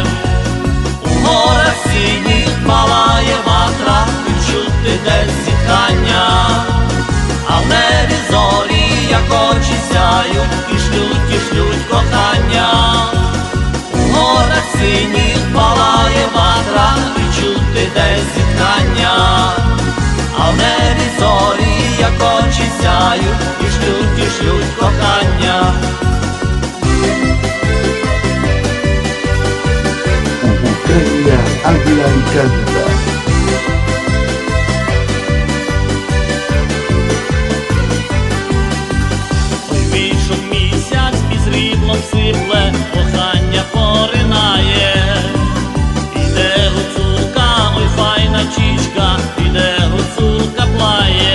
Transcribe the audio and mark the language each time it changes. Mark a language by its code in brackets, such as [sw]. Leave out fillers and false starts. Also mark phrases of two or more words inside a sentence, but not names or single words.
[uk] У горах синіх палає ватра, і чути десь зітхання, а в небі зорі, як очі сяють, і шлють кохання. У горах синіх палає ватра, і чути десь зітхання, а в небі зорі, як очі сяють, і шлють кохання. [es] Ucrania habla y canta. [uk] Ой, вийшов місяць, і сріблом сипле, кохання поринає. Іде гуцулка, ой файна чічка, іде гуцулка плає.